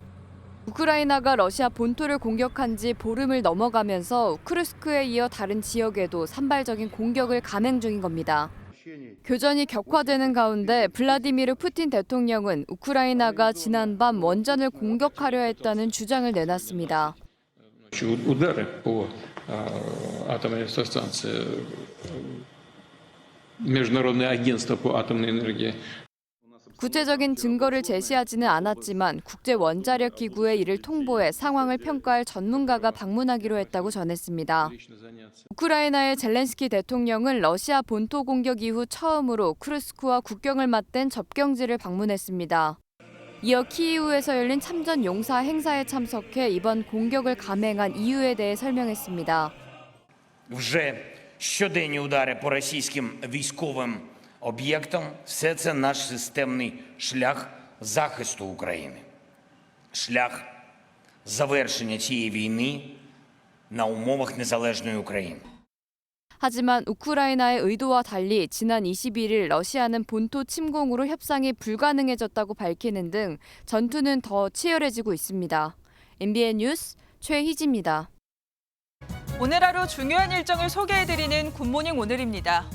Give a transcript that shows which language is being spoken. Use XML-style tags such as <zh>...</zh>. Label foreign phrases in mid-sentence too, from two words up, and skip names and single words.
<ko>우크라이나가 러시아 본토를 공격한 지 보름을 넘어가면서 쿠르스크에 이어 다른 지역에도 산발적인 공격을 감행 중인 겁니다. 교전이 격화되는 가운데 블라디미르 푸틴 대통령은 우크라이나가 지난밤 원전을 공격하려 했다는 주장을 내놨습니다.</ko> <ru>Удары по атомной электростанции Международное агентство по атомной энергии.</ru> <ko>구체적인 증거를 제시하지는 않았지만 국제원자력기구에 이를 통보해 상황을 평가할 전문가가 방문하기로 했다고 전했습니다. 우크라이나의 젤렌스키 대통령은 러시아 본토 공격 이후 처음으로 쿠르스크와 국경을 맞댄 접경지를 방문했습니다. 이어 키이우에서 열린 참전 용사 행사에 참석해 이번 공격을 감행한 이유에 대해 설명했습니다.</ko> <uk>Вже щоденні удари по російським військовим об'єктам – все це наш системний шлях захисту України. Шлях завершення цієї війни на умовах незалежної України.</uk> <ko>하지만 우크라이나의 의도와 달리 지난 21일 러시아는 본토 침공으로 협상이 불가능해졌다고 밝히는 등 전투는 더 치열해지고 있습니다. MBN 뉴스 최희지입니다. 오늘 하루 중요한 일정을 소개해드리는 굿모닝 오늘입니다.</ko>